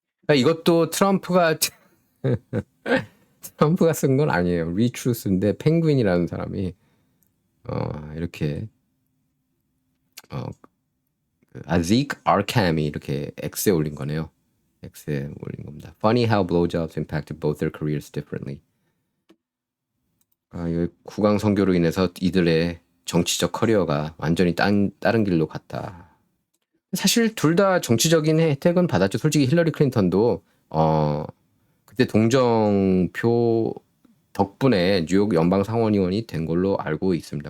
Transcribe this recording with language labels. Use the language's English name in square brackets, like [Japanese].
[Korean] 그러니까 이것도 트럼프가 쓴 건 아니에요. 리트루스인데 펭귄이라는 사람이 이렇게 아직 아캄이 이렇게 X에 올린 거네요. X에 올린 겁니다. [English] Funny how blowjobs impacted both their careers differently. [Korean] 이 국왕 선교로 인해서 이들의 정치적 커리어가 완전히 다른 길로 갔다. 사실 둘 다 정치적인 혜택은 받았죠. 솔직히 힐러리 클린턴도 그때 동정표 덕분에 뉴욕 연방 상원의원이 된 걸로 알고 있습니다.